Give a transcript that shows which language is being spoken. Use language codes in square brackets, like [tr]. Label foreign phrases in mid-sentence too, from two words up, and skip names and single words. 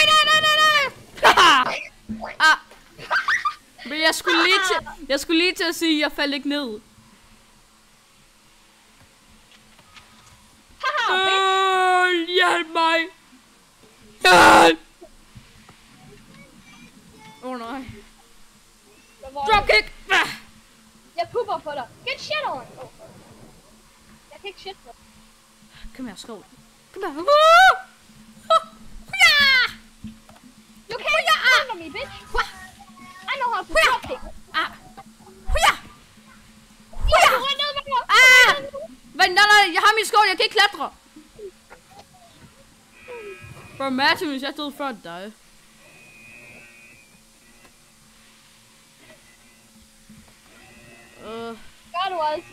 [da] Men jeg skulle lige til at sige, at jeg faldt ikke ned. Hjælp mig! Hjælp! Nej. Dropkick! Jeg pupper på dig. [en] Get shit on! [da] Jeg kan ikke shit på dig. Kom her, skål. Kom her. [en] You can't under me, bitch! I know how to dropkick! [da] Vent, nej, jeg har min skål, jeg kan ikke klatre. For Martin, hvis jeg stod før dig. Gør du altså?